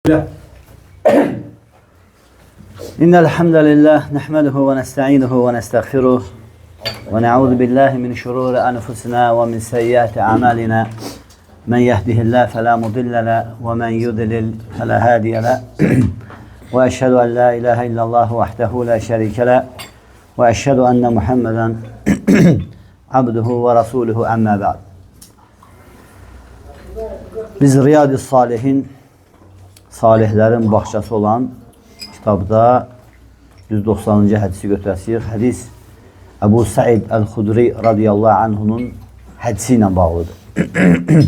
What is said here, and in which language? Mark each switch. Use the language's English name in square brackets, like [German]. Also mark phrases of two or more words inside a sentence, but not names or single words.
[Arabic] إن الحمد لله نحمده ونستعينه ونستغفره ونعوذ بالله من شرور أنفسنا ومن سيئات أعمالنا من يهده الله فلا مضل له ومن يضلل فلا هادي له وأشهد أن لا إله إلا الله وحده لا شريك له وأشهد أن محمدا عبده ورسوله أما بعد. [Azerbaijani] Biz Riyad-ı Salihin, salihlərin bağçası olan kitabda 190-cı hədisi götürəsiyik. Hədis Əbu Said Əl-Xudri radiyallahu anhunun hədisi ilə bağlıdır.